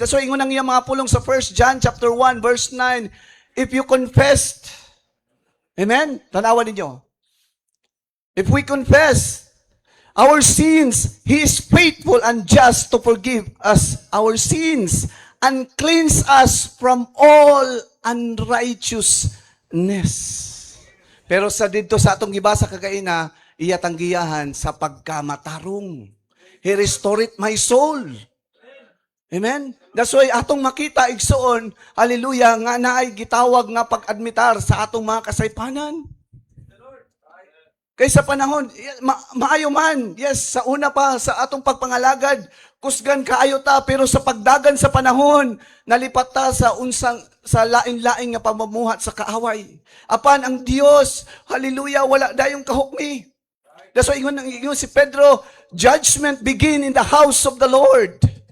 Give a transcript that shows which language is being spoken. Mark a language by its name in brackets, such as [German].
[English] That's why [Cebuano] ingon ang iyang mga pulong sa [English] 1 John chapter 1 verse 9, if you confess, [Cebuano] amen? Tanawan ninyo. [English] If we confess our sins, He is faithful and just to forgive us our sins and cleanse us from all unrighteousness. [Cebuano] Pero sa dito sa atong gibasa kagaina, iya tanggiyahan sa pagkamatarong. [English] He restored my soul. Amen? That's why [Cebuano] atong makita igsoon, hallelujah, nga naay gitawag nga pag-admitar sa atong mga kasaypanan. Kaysa panahon, maayo man, yes, sa una pa, sa atong pagpangalagad, kusgan kaayo ta, pero sa pagdagan sa panahon, nalipat ta sa sa lain-lain nga pamamuhat sa kaaway. Apan ang Dios, hallelujah, wala dayong kahukmi. [English] That's why [Cebuano] ingon si Pedro, [English] judgment begin in the house of the Lord.